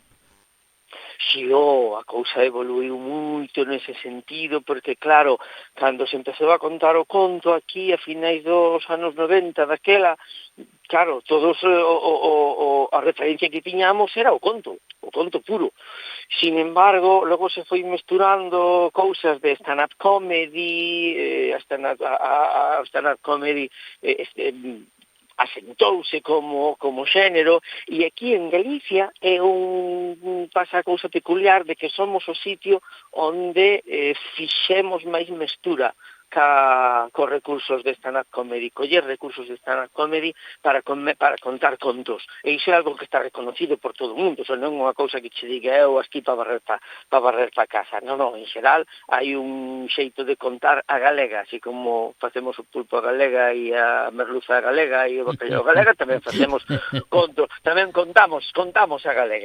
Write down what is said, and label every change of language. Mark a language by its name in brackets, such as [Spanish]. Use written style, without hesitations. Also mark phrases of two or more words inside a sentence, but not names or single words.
[Galician] Si, a cousa evoluiu moito nese sentido, porque claro, cando se empezou a contar o conto aquí a finais dos anos 90 daquela, claro, todos a referencia que tiñamos era o conto puro. [Spanish] Sin embargo, [Galician] logo se foi mesturando cousas de [English] stand-up comedy, [Galician] a [English] stand-up comedy [Galician] asentouse como xénero, e aquí en Galicia pasa a cousa peculiar de que somos o sitio onde fixemos máis mestura cos recursos de [English] stand-up comedy, [Galician] coller recursos de [English] stand-up comedy [Galician] para contar contos. E iso é algo que está reconocido por todo o mundo, non é unha cousa que che diga eu aquí para barrer pa casa. Non, en xeral hai un xeito de contar a galega, así como facemos o pulpo a galega e a merluza a galega e o bacallau a galega, tamén facemos contos, tamén contamos a galega.